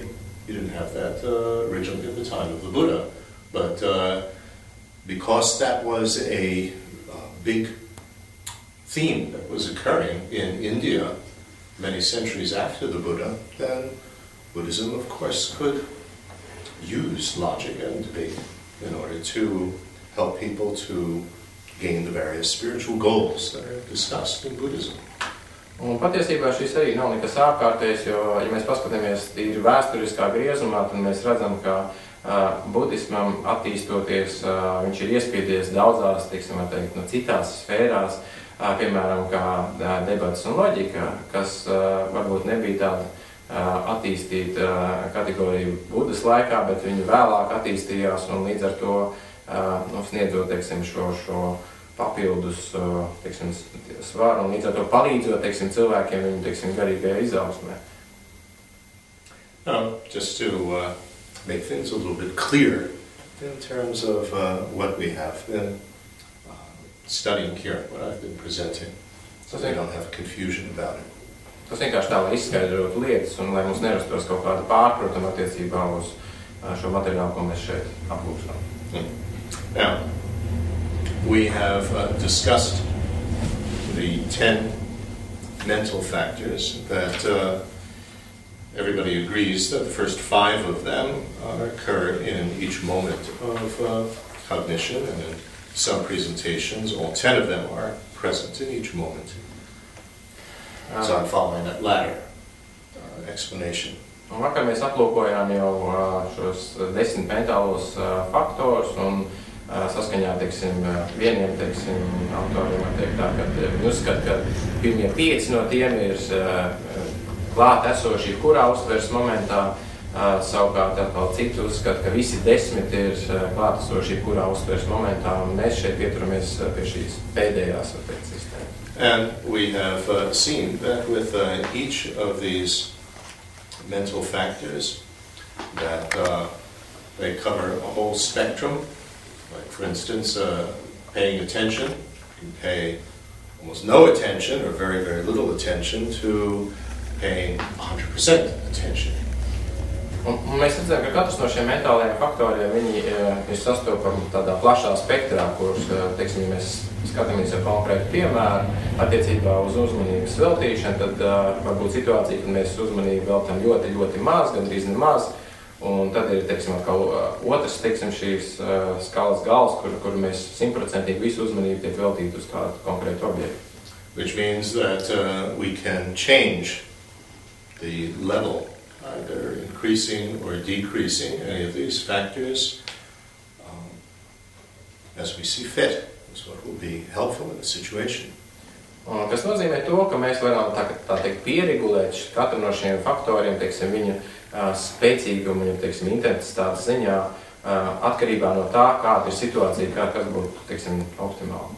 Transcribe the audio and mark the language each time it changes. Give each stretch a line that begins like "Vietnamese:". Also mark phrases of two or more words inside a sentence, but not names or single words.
English: You didn't have that originally at the time of the Buddha, but because that was a big theme that was occurring in India many centuries after the Buddha, then Buddhism, of course, could use logic and debate in order to help people to gain the various spiritual goals that are discussed in Buddhism.
Latvian: Un patiesībā šis arī nav nekas ārkārtējs, jo, ja mēs paskatāmies tīri vēsturiskā griezumā, tad mēs redzam, ka budismam attīstoties, viņš ir iespiedies daudzās, teiksim, teikt, no citās sfērās, piemēram, kā debats un loģika, kas varbūt nebija tāda attīstīta kategorija Budas laikā, bet viņi vēlāk attīstījās un līdz ar to sniedzot, teiksim, šo papildus, teiksim, svaru un līdz ar to palīdzot, teiksim, cilvēkiem viņu, teiksim, garīgajā izaugsmē.
English: Just to make things a little bit clearer in terms of what we have been studying here, what I've been presenting, so we don't have confusion about it.
Latvian: Tas vienkārši tā, lai izskaidrotu lietas un lai mums nerastos kaut kāda pārpratuma attiecībā uz šo materiālu, ko mēs šeit aplūkstam.
English: Now, we have discussed the 10 mental factors that everybody agrees that the first 5 of them occur in each moment of cognition, and in some presentations, all 10 of them are present in each moment. So I'm following that latter explanation.
Latvian: Un vakar mēs aplūkojām jau šos 10 mentālos faktorus un saskaņā, teiksim, vieniem, teiksim, autoriem var teikt tā, ka viņi uzskata, ka pirmie 5 no tiem ir klāt esoši jebkurā uztveres momentā, savukārt atkal citi uzskata, ka visi 10 ir klāt esoši jebkurā uztveres momentā, un mēs šeit pieturamies pie šīs pēdējās, var teikt, sistēmas.
English: And we have seen that with each of these mental factors that they cover a whole spectrum. Like, for instance, paying attention. You can pay almost no attention or very, very little attention to paying 100% attention.
Latvian: Un mēs redzam, ka katrs no šiem mentālajiem faktoriem viņi ir sastopami tādā plašā spektrā, kurus, teiksim, ja mēs skatāmies ar konkrētu piemēru attiecībā uz uzmanības veltīšanu, tad varbūt situācija, kad mēs uzmanību veltam ļoti, ļoti maz, gandrīz nemaz, un tad ir, teiksim, atkal otrs, teiksim, šīs skalas gals, kur mēs 100% visu uzmanību tiek veltīti uz kādu konkrētu objektu.
English: Which means that we can change the level, either increasing or decreasing any of these factors as we see fit. That's what will be helpful in the situation.
Latvian: Kas nozīmē to, ka mēs varam tā teikt pieregulēt katru no šiem faktoriem, teiksim, viņa spēcīgumu, viņa, teiksim, intensitātes ziņā atkarībā no tā, kāda ir situācija, kas būtu, teiksim, optimāli.